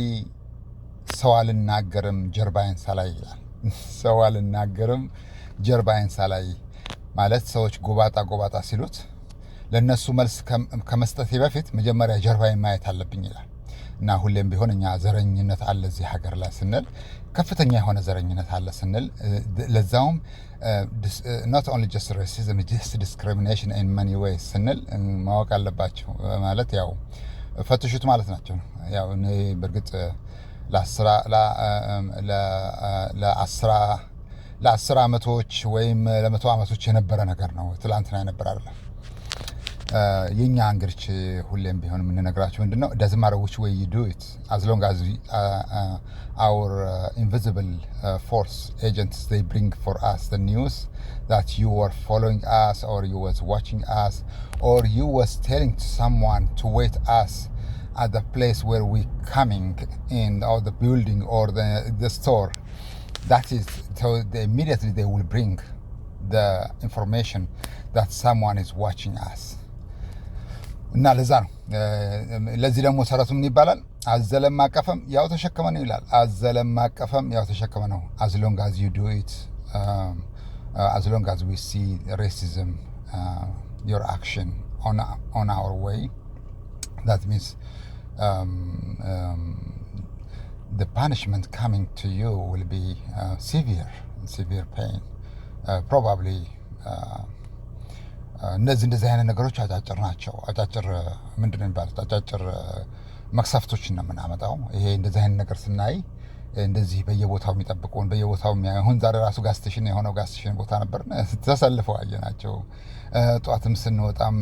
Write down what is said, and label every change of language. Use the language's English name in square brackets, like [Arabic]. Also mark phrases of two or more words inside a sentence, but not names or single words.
[Amharic] ሰው አልናገርም ጀርባዬን ሳላይ ይላል። ሰው አልናገርም ጀርባዬን ሳላይ ማለት ሰዎች ጎባጣ ሲሉት ለነሱ መልስ ከመስጠቴ በፊት መጀመሪያ ጀርባዬን ማየት አለብኝ ይላል። እና ሁሌም ቢሆን እኛ ዘረኝነት አለ እዚህ ሀገር ላይ ስንል ከፍተኛ የሆነ ዘረኝነት አለ ስንል ለዛውም [English] not only just racism, just discrimination in many ways [Amharic] ስንል ማወቅ አለባቸው። ማለት ያው ፈትሹት ማለት ናቸው። ያው እኔ በእርግጥ ለአስር ዓመቶች ወይም ለመቶ ዓመቶች የነበረ ነገር ነው። ትላንትና የነበረ አይደለም። የኛ እንግዲህ ሁሌም ቢሆን የምንነግራችሁ ምንድነው? [English] doesn't matter which way you do it, as long as our invisible force agents, they bring for us the news that you were following us, or you was watching us, or you was telling someone to wait us at the place where we coming in, or the building, or the store. That is, so immediately they will bring the information that someone is watching us. [Amharic] እና ለዛ ነው። ለዚህ ደግሞ ሰረቱ ምን ይባላል? አዘለም አቀፈም ያው ተሸከመ ነው ይላል። አዘለም አቀፈም ያው ተሸከመ ነው። [English] as long as you do it, as long as we see racism, your action on our way, that means the punishment coming to you will be severe pain, probably [Amharic] እንደዚህ አይነት ነገሮች አጫጭር ናቸው። አጫጭር ምንድነው የሚባሉት? አጫጭር መክሰፍቶችን ነው የምናመጣው። ይሄ እንደዚህ አይነት ነገር ስናይ እንደዚህ በየቦታው የሚጠብቁን በየቦታው አሁን ዛሬ ራሱ [English] gas station [Amharic] የሆነው [English] gas station [Amharic] ቦታ ነበር፣ ተሰልፈው አየናቸው። ጠዋትም ስንወጣም